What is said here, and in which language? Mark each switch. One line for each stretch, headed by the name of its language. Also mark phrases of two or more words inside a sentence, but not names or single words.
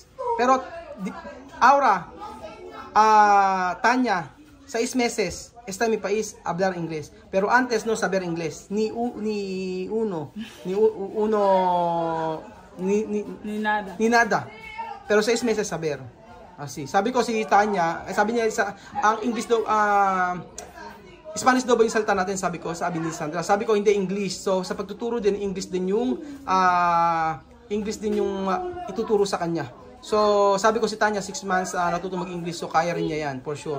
Spanish: Pero ahora, Tanya, 6 meses está en mi país hablar inglés. Pero antes no saber inglés. Ni nada. Pero 6 meses saber. Así.
Filipino: Sabi ko si Tanya, sabi niya ang English daw, Spanish daw ba yung salta natin, sabi ni Sandra. Sabi ko hindi English. So sa pagtuturo din, English din yung ituturo sa kanya. So sabi ko si Tanya 6 months natuto mag-English, so kaya rin niya yan
English: for sure.